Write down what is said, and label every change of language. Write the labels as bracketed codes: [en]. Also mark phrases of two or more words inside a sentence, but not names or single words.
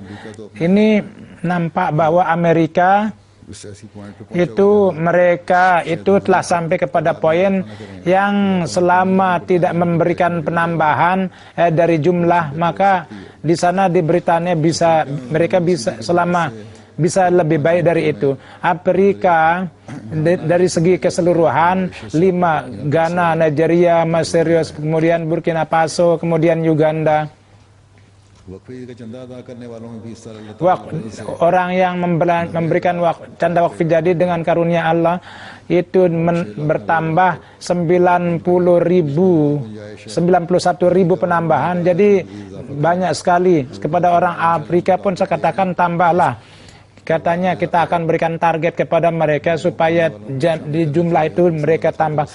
[id] Ini nampak bahwa Amerika itu mereka itu telah sampai kepada poin yang selama tidak memberikan penambahan dari jumlah, maka di sana di Britania mereka bisa lebih baik dari itu. Afrika dari segi keseluruhan 5, Ghana, Nigeria, Mesir, kemudian Burkina Faso, kemudian Uganda. [ur] وقفے کا چندہ ادا کرنے والوں میں بھی اس طرح اللہ تعالیٰ [id] Orang yang memberikan canda wakfi jadi dengan karunia Allah itu bertambah 91.000 penambahan, jadi banyak sekali. Kepada orang Afrika pun saya katakan tambahlah, katanya kita akan berikan target kepada mereka supaya di jumlah itu mereka tambah.